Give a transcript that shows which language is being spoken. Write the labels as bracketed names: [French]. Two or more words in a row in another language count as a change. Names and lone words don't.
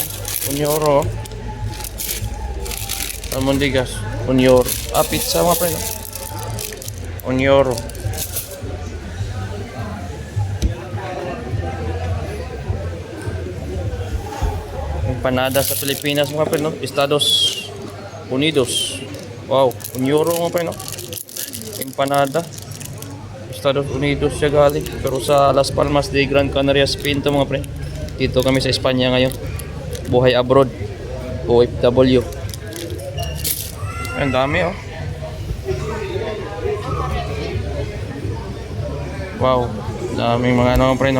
[Spanish] 1 euro. Almondigas, 1 euro. [Filipino] Ah, pizza mga pre, no? 1 euro. Empanada sa Pilipinas mga pre, no? Estados Unidos. Wow, 1 euro mga pre, no? Empanada. Estados Unidos siya galing. Pero sa Las Palmas de Gran Canaria, Spain to mga pre. Dito kami sa Espanya ngayon. Buhay abroad. OFW. Ang dami, oh. Wow, daming mga ano pre, no?